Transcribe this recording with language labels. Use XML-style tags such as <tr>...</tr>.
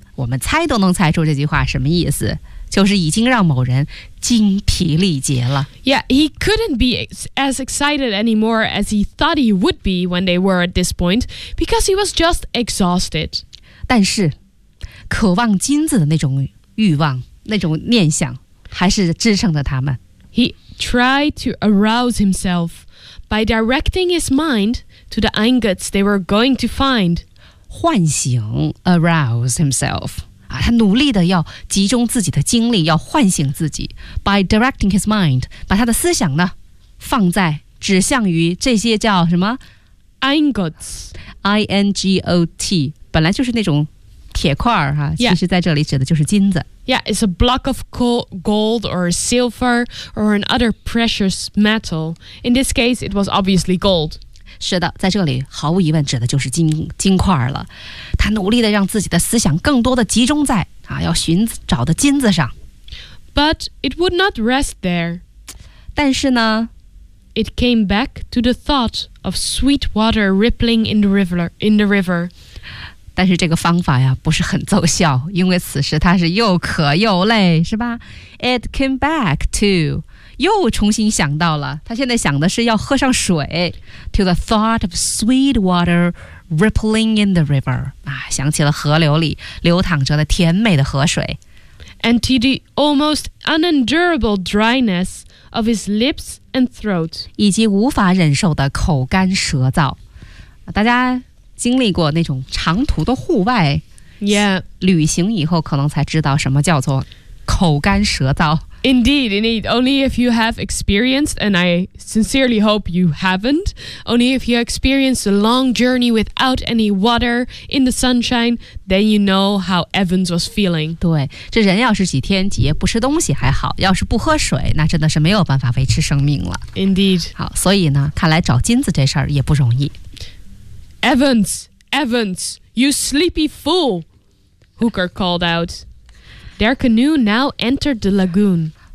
<zh>我们猜都能猜出这句话什么意思。就是已经让某人精疲力竭了。</zh> <en>Yeah, he couldn't be as excited anymore as he thought he would be when they were at this point because he was just exhausted.</en> <zh>但是，渴望金子的那种欲望、那种念想，还是支撑着他们。</zh> <en>He tried to arouse himself by directing his mind to the ingots they were going to find.</en> <zh>唤醒</zh> <en>arouse himself.</en> <zh>啊、他努力地要集中自己的精力要唤醒自己</zh> <en>by directing his mind</en> <zh>把他的思想呢放在指向于这些叫什么</zh> <en>ingots</en> <zh>I-N-G-O-T 本来就是那种铁块、啊</zh> <en>yeah.</en> <zh>其实在这里指的就是金子</zh> <en>Yeah, it's a block of gold or silver or another precious metal In this case, it was obviously gold</en> <zh>是的在这里毫无疑问指的就是 金块了他努力地让自己的思想更多地集中在、啊、要寻找的金子上</zh> <en>But it would not rest there</en> <zh>但是呢</zh> <en>It came back to the thought of sweet water rippling in the river</en> <zh>但是这个方法呀不是很奏效因为此时他是又渴又累是吧</zh> <en>It came back to</en> <zh>又重新想到了他现在想的是要喝上水</zh> <en>To the thought of sweet waterRippling in the river</en> <zh>啊，想起了河流里流淌着的甜美的河水</zh> <en>And to the almost unendurable dryness of his lips and throat</en> <zh>以及无法忍受的口干舌燥、啊、大家经历过那种长途的户外</zh> <en>Yeah</en> <zh>旅行以后可能才知道什么叫做口干舌燥</zh> <en>Indeed Only if you have experienced And I sincerely hope you haven't Only if you experienced a long journey Without any water in the sunshine Then you know how Evans was feeling</en> <zh>对这人要是几天几夜不吃东西还好要是不喝水那真的是没有办法维持生命了</zh> <en>Indeed</en> <zh>好所以呢看来找金子这事儿也不容易</zh> <en>Evans You sleepy fool Hooker called outTheir canoe now entered the lagoon.</en>